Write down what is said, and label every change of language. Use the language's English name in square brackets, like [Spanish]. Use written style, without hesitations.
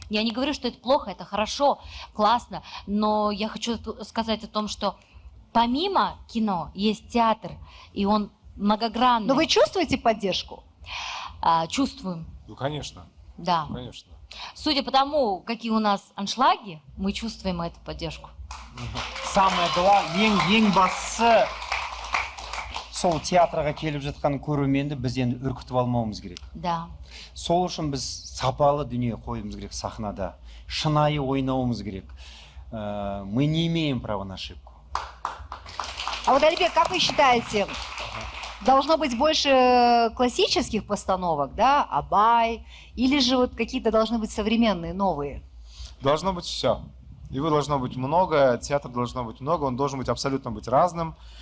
[Russian] Я не говорю, что это плохо, это хорошо, классно, но я хочу сказать о том, что помимо кино есть театр, и он многогранный. Но вы чувствуете поддержку? Чувствуем, Ну, конечно, да. конечно. Судя по тому, какие у нас аншлаги, мы чувствуем эту поддержку. Самое главное, [Kazakh] ең бастысы сол театрға келіп жатқан көрерменді біз енді үркітіп алмауымыз керек. [Russian] Да. [Kazakh] Сол үшін біз сапалы дүние қоюымыз керек сахнада, шынайы ойнауымыз керек. [Russian] Мы не имеем права на ошибку. А вот, Алибек, как вы считаете, должно быть больше классических постановок, да, Абай, или же вот какие-то должны быть современные, новые? Должно быть все. Его должно быть много, театр должно быть много, он должен быть абсолютно быть разным.